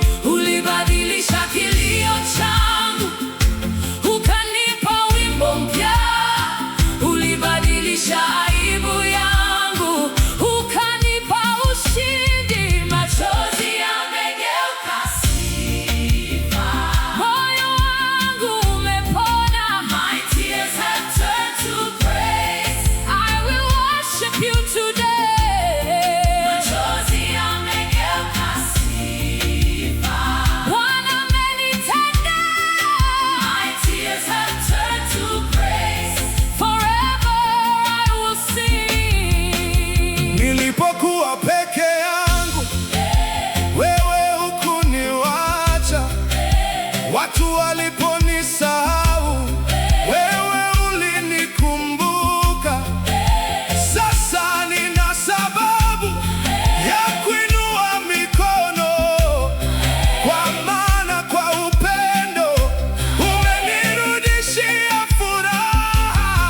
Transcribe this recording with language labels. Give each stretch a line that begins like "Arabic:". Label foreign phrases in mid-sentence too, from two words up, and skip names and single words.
Swahili: Ulibadilisha kilio changu, ukanipa wimbo mpya. Ulibadilisha aibu yangu, ukanipa ushindi. Machozi yamegeuka Sifa. Moyo wangu umepona.
English: My tears have turned to praise. I will worship you today.
Swahili: Machozi yamegeuka sifa. Bwana amenitendea.
English: My tears Turn to praise. Forever I will sing.
Swahili: Nilipokuwa peke yangu, wewe hukuniwacha. Watu waliponisahau, wewe ulinikumbuka. Sasa nina sababu ya kuinua mikono, kwa maana kwa upendo umenirudishia furaha.